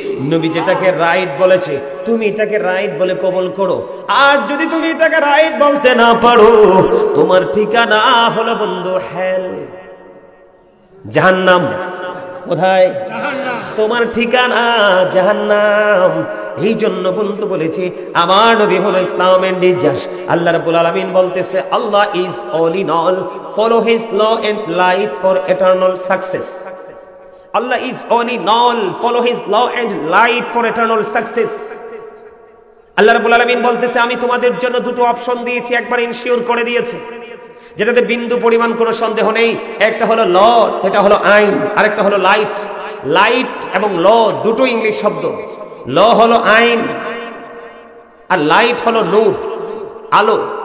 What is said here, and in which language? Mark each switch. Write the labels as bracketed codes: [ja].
[bn] নবী যেটাকে রাইট বলেছে তুমি এটাকে রাইট বলে কবুল করো, আর যদি তুমি এটাকে রাইট বলতে না পারো, তোমার ঠিকানা হলো বন্ধু হেল, জাহান্নাম। কোথায়? তোমার ঠিকানা জাহান্নাম। এই জন্য বন্ধু বলেছে আমার নবী হলো ইসলামের নির্যাস। আল্লাহ রাব্বুল আলামিন বলতেছে [en] Allah is all in all, follow his law and light for eternal success. Allah is all in all, follow his law and light for eternal success. [bn] আল্লাহ রাব্বুল আলামিন বলতেছে আমি তোমাদের জন্য দুটো অপশন দিয়েছি, একবার ইনশিওর করে দিয়েছে, যেটাতে বিন্দু পরিমাণ কোনো সন্দেহ নেই। একটা হলো ল, সেটা হলো আইন, আর একটা হলো লাইট। লাইট এবং ল দুটো ইংলিশ শব্দ। ল হলো আইন আর লাইট হলো নূর, আলো।